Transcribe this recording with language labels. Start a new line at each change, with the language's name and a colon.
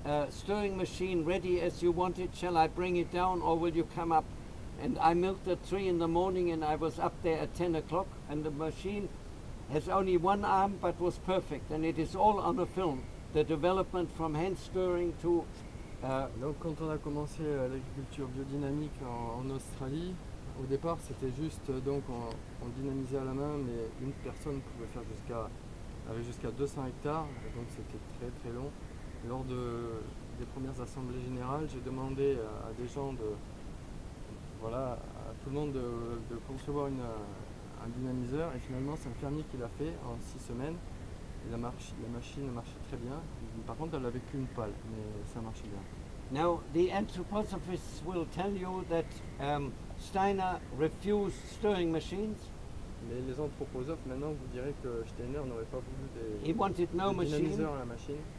English: Stirring machine ready as you want it, shall I bring it down or will you come up? And I milked at 3 in the morning and I was up there at 10 o'clock, and the machine has only one arm but was perfect, and it is all on a film. The development from hand stirring to...
French: Donc quand on a commencé l'agriculture biodynamique en Australie, au départ c'était juste donc on dynamisait à la main, mais une personne pouvait faire jusqu'à 200 hectares, donc c'était très très long. Lors des premières assemblées générales, j'ai demandé à des gens à tout le monde de concevoir un dynamiseur, et finalement c'est un fermier qui l'a fait en 6 semaines. Et la machine marchait très bien. Par contre, elle n'avait qu'une pale, mais ça marchait bien.
English: Now, the anthroposophists will tell you that Steiner refused stirring machines.
French: Mais les anthroposophes maintenant vous direz que Steiner n'aurait pas voulu
English: He wanted no
French: des
English: machine.
French: dynamiseurs à la machine.